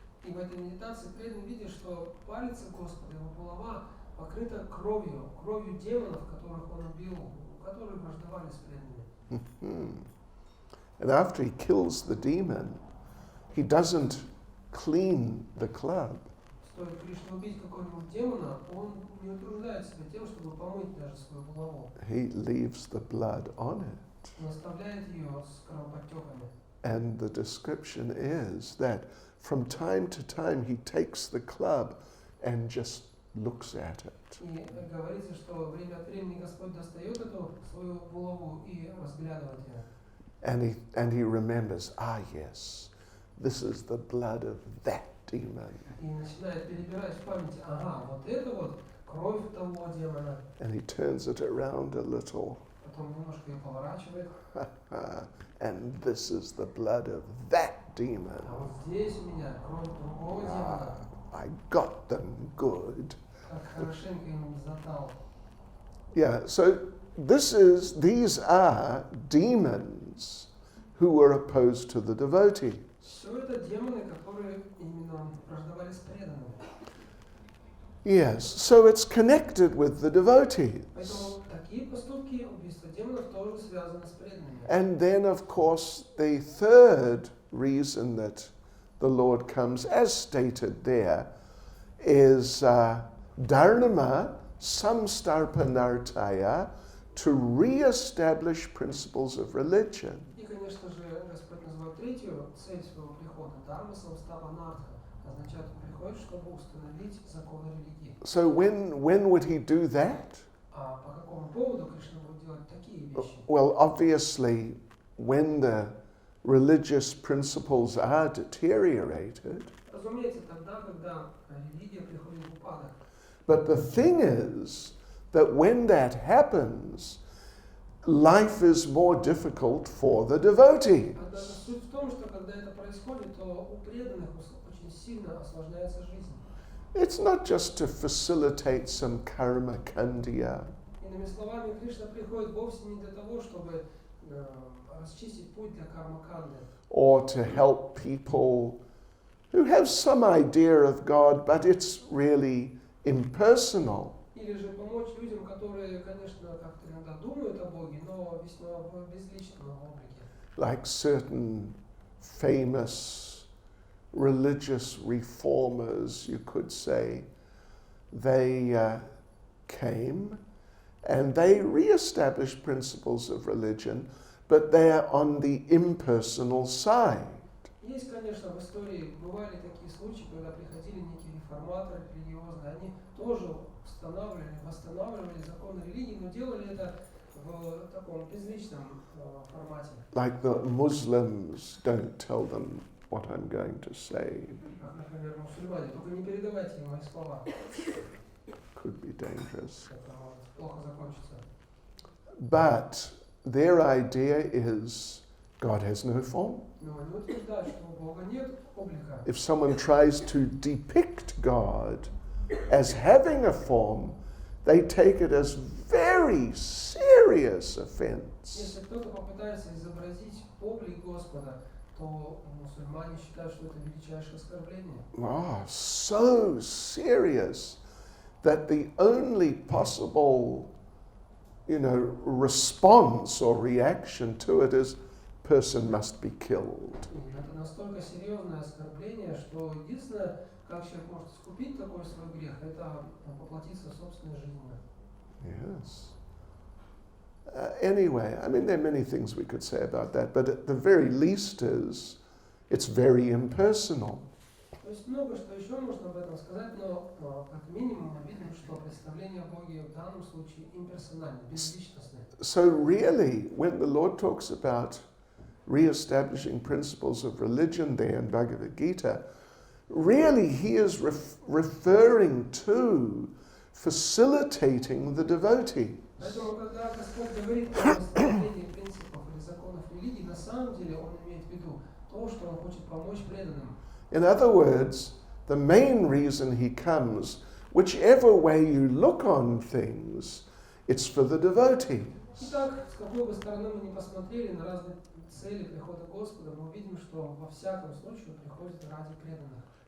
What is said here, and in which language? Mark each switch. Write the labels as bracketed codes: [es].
[ru] И в этой медитации преданный видит, что пальцы Господа, его голова покрыта кровью демонов, которых он убил, которые враждовали с преданными. [en] And after he kills the demon, he doesn't clean the club. [ru] Стоит Кришне убить какого-нибудь демона, он не утруждает себя тем, чтобы помыть даже свою голову. [en] He leaves the blood on it. [ru] Он оставляет ее с кровоподтеками. [en] And the description is that from time to time he takes the club and just looks at it. [ru] И говорится, что время от времени Господь достает эту свою голову и разглядывает ее. [en] And he remembers, yes, this is the blood of that demon. [ru] И начинает перебирать в памяти, вот это вот кровь того демона. [en] And he turns it around a little. [ru] Потом немножко ее поворачивает. [en] And this is the blood of that demon. [ru] А вот здесь у меня кровь другого демона. [en] I got them good. [ru] Как хорошенько ему задал. [en] Yeah, so these are demons who were opposed to the devotees. [ru] Все это демоны, которые именно враждовали с преданными. [en] Yes, so it's connected with the devotees. [ru] Поэтому такие поступки, убийства демонов, тоже связаны с преданными. [en] And then, of course, the third reason that the Lord comes, as stated there, is dharma samstarpanartaya, to re-establish principles of religion. [ru] И, конечно же, Господь называет третью цель своего прихода – дharma samstapанартха. Означает, он приходит, чтобы установить законы религии. [en] So when would he do that? [ru] А по какому поводу Кришна будет делать такие вещи? [en] Well, obviously, when the religious principles are deteriorated. [ru] Разумеется, тогда, когда религия приходит в упадок. [en] But the thing is that when that happens, life is more difficult for the devotees. [ru] Однако суть в том, что когда это происходит, то у преданных очень сильно осложняется жизнь. [en] It's not just to facilitate some karma kandya. [ru] Иными словами, Кришна приходит вовсе не для того, чтобы расчистить путь для карма-канды. [en] Or to help people who have some idea of God, but it's really impersonal. [ru] Или же помочь людям, которые, конечно, как-то иногда думают о Боге, но весьма в безличном облике. [en] Like certain famous religious reformers, you could say, they came and they re-established principles of religion, but they are on the impersonal side. [ru] Есть, конечно, в истории бывали такие случаи, когда приходили некие реформаторы религиозные, они тоже восстанавливали законы религии, но делали это в таком безличном формате. [en] Like the Muslims, don't tell them what I'm going to say. [ru] Как, например, мусульмане, только не передавайте им мои слова. [en] Could be dangerous. [ru] Это может плохо закончится. [en] But their idea is God has no form. [ru] Но они утверждают, что у Бога нет облика. [en] If someone tries to depict God as having a form, they take it as very serious offense. [ru] Если кто-то попытается изобразить облик Господа, то мусульмане считают, что это величайшее оскорбление. [en] So serious that the only possible, response or reaction to it is person must be killed. [ru] И это настолько серьезное оскорбление, что единственное, как человек может искупить такой свой грех, это поплатиться собственной жизнью. [en] Yes. Anyway, I mean, there are many things we could say about that, but at the very least it's very impersonal. [ru] То есть много что еще можно об этом сказать, но как минимум мы видим, что представление о Боге в данном случае имперсонально, безличностное. [en] So really, when the Lord talks about re-establishing principles of religion there in Bhagavad Gita, really he is referring to facilitating the devotees. [ru] Поэтому, когда Господь говорит о восстановлении принципов или законов религии, на самом деле Он имеет в виду то, что Он хочет помочь преданным. [en] In other words, the main reason he comes whichever way you look on things, it's for the devotees. [ru] Итак, с какой бы стороны мы ни посмотрели на разные цели прихода Господа, мы увидим, что во всяком случае Он приходит ради преданных.